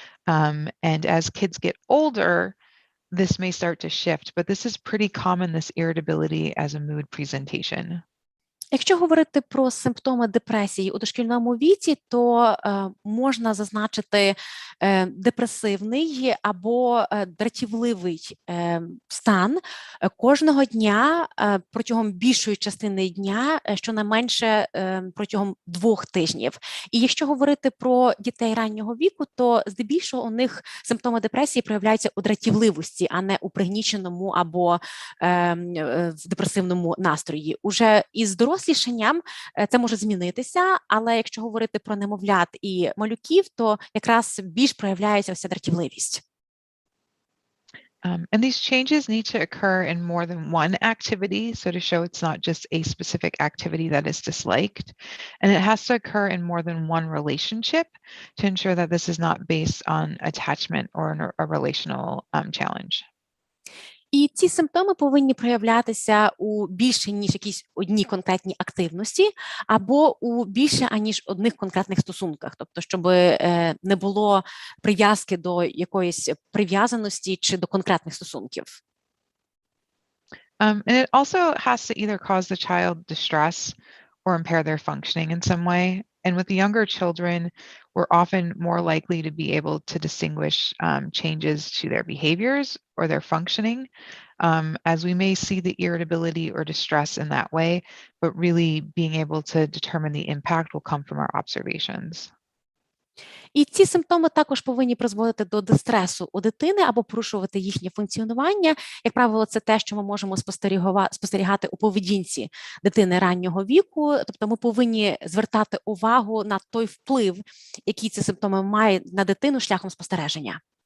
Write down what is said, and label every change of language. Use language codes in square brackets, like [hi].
[en] And as kids get older, this may start to shift, but this is pretty common, this irritability as a mood presentation. [uk] Якщо говорити про симптоми депресії у дошкільному віці, то можна зазначити депресивний або дратівливий стан кожного дня протягом більшої частини дня, щонайменше протягом 2 тижнів. І якщо говорити про дітей раннього віку, то здебільшого у них симптоми депресії проявляються у дратівливості, а не у пригніченому або в депресивному настрої. Уже із дорослішанням це може змінитися, але якщо говорити про немовлят і малюків, то якраз більш проявляється ось ця дратівливість. [en] And these changes need to occur in more than one activity, so to show it's not just a specific activity that is disliked. And it has to occur in more than one relationship to ensure that this is not based on attachment or a relational challenge. [uk] І ці симптоми повинні проявлятися у більше, ніж якісь одні конкретні активності, або у більше, аніж одних конкретних стосунках. Тобто, щоб не було прив'язки до якоїсь прив'язаності чи до конкретних стосунків. [en] And it also has to either cause the child distress or impair their functioning in some way. And with the younger children, we're often more likely to be able to distinguish changes to their behaviors or their functioning, as we may see the irritability or distress in that way, but really being able to determine the impact will come from our observations. [uk] І ці симптоми також повинні призводити до дистресу у дитини або порушувати їхнє функціонування. Як правило, це те, що ми можемо спостерігати у поведінці дитини раннього віку. Тобто ми повинні звертати увагу на той вплив, який ці симптоми мають на дитину шляхом спостереження.